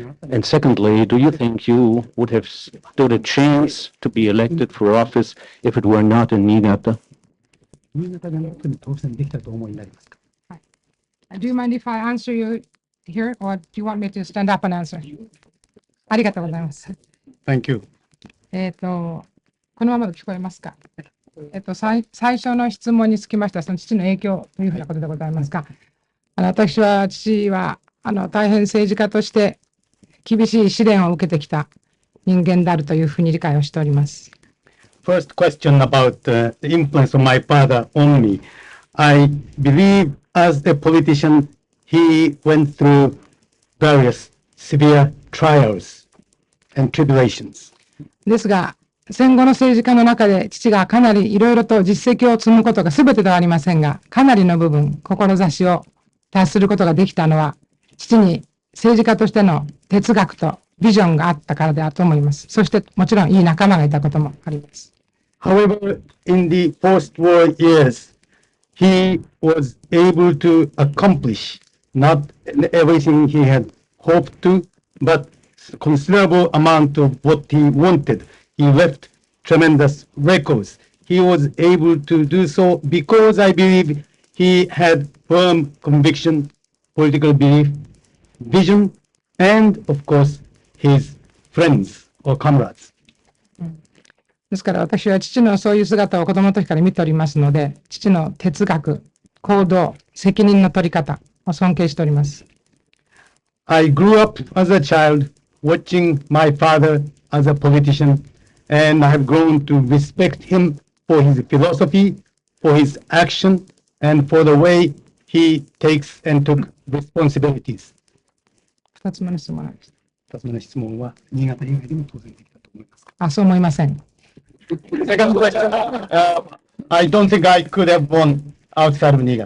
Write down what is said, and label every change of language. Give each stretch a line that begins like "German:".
English: And secondly, do you think you would have stood a chance to be elected for office if it were not in Niigata? Do you mind if I answer you here, or do you want me to stand up and answer?
Japanese: ありがとうございます。
English: Thank you.
Japanese: このままで聞こえますか？最初の質問につきましては、その父の影響というふうなことでございますが、父は大変政治家として厳しい試練を受けてきた人間であるというふうに理解をしております。
English: First question about the influence of my father on me. I believe as a politician, he went through various severe trials and tribulations.
Japanese: ですが、戦後の政治家の中で父がかなりいろいろと実績を積むことが全てではありませんが、かなりの部分、志を達することができたのは、父に政治家としての哲学とビジョンがあったからであると思います。そしてもちろんいい仲間がいたこともあります。
English: However, in the post-war years, he was able to accomplish not everything he had hoped to, but considerable amount of what he wanted. He left tremendous records. He was able to do so because I believe he had firm conviction, political belief, vision, and of course, his friends or comrades.
Japanese: ですから私は父のそういう姿を子供の時から見ておりますので、父の哲学、行動、責任の取り方を尊敬しております。
English: I grew up as a child watching my father as a politician, and I have grown to respect him for his philosophy, for his action and for the way he takes and took responsibilities.
Japanese: 2つ目の質問なんです。 2つ目の質問は、新潟以外でも当然できたと思いますか。あ、そう思いません。
English: Second question, I don't think I could have won outside of Niigata.